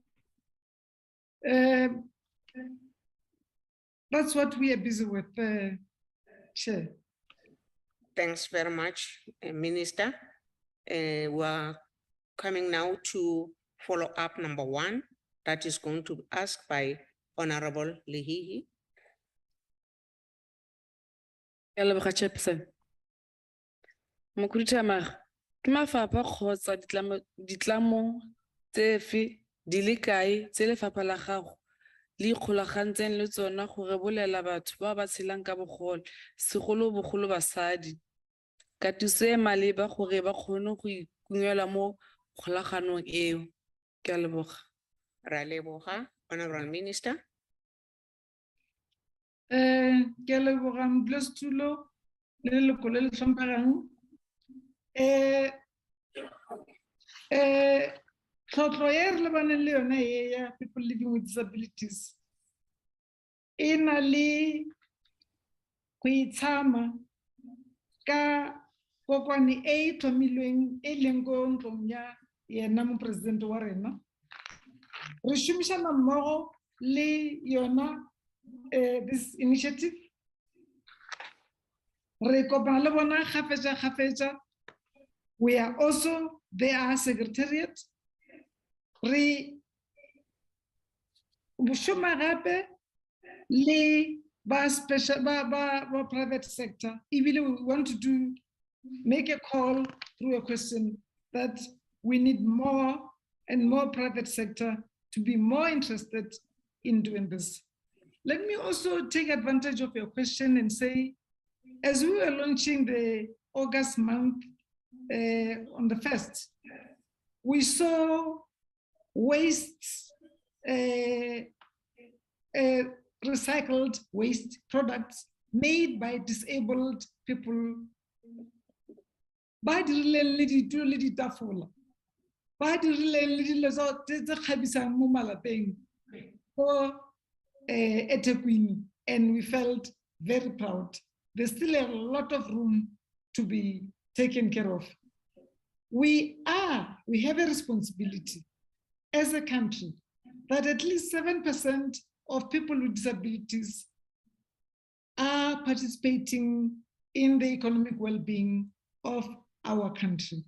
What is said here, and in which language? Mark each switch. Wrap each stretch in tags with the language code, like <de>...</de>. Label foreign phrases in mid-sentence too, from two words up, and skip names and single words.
<en>That's what we are busy with, Chair. Thanks very much, Minister. We're coming now to follow up number 1, that is going to be asked by Honorable Lehihi. Chairperson.</en> <tn>Mokhuduthamaga, ke mafapha kgotsa ditlamo tsefe di le kae tse lefapha la gago le ikgolagantseng le tsona gore bolela batho ba ba tshelang ka bogole, segolobogolo basadi, katiso e maleba gore ba kgone go ikunyela mo kgolaganong eo? Ke a leboga. Ra leboga,</tn> <en>Honorable Minister.</en> <tn>Ke a leboga modulasetulo le leloko le le tlhomphegang. Tlhotlho e re lebaneng le yona e ya</tn> <en>people living with disabilities</en> <tn>e na le go itshama ka kokwani e tlhomilweng e leng ko ntlong ya yena moporesidente wa rena.</tn> <nso>Re šomišana mmogo le yona</nso> <en>this initiative.</en> <nso>Re kopana le bona kgafetša.</nso> <en>We are also their secretariat.</en> <nso>Re šoma gape le ba</nso> <en>private sector. Even we want to make a call through a question that we need more and more private sector to be more interested in doing this. Let me also take advantage of your question and say, as we were launching the August month on the 1st, we saw waste, recycled waste products made by disabled people.</en> <tn>Ba dirileng le ditulo le ditafole, ba dirileng le dilo tse kgabisang mo malapeng ko eThekwini,</tn> <en>and we felt very proud. There's still a lot of room to be taken care of. We have a responsibility as a country that at least 7% of people with disabilities are participating in the economic well-being of our country.</en>